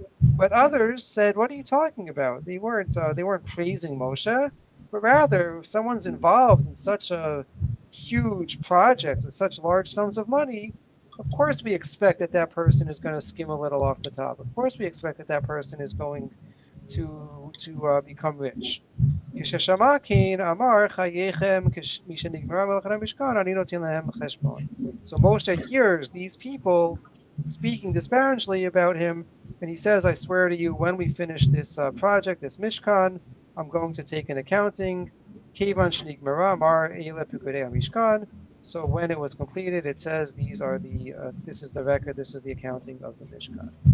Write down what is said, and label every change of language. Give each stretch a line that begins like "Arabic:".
English: But others said, "What are you talking about? They weren't praising Moshe, but rather, if someone's involved in such a huge project with such large sums of money, of course we expect that that person is going to skim a little off the top. Of course we expect that that person is going to become rich."
Hebrew: כששמע אמר חייכם משנגמרה מלאכת המשכן אני נותן להם חשבון.
English: So Moshe hears these people speaking disparagingly about him, and he says, "I swear to you, when we finish this project, this Mishkan, I'm going to take an accounting."
Hebrew: Kevan shnigmara mar eile Pekudei Mishkan.
English: So when it was completed, it says this is the record, this is the accounting of the Mishkan.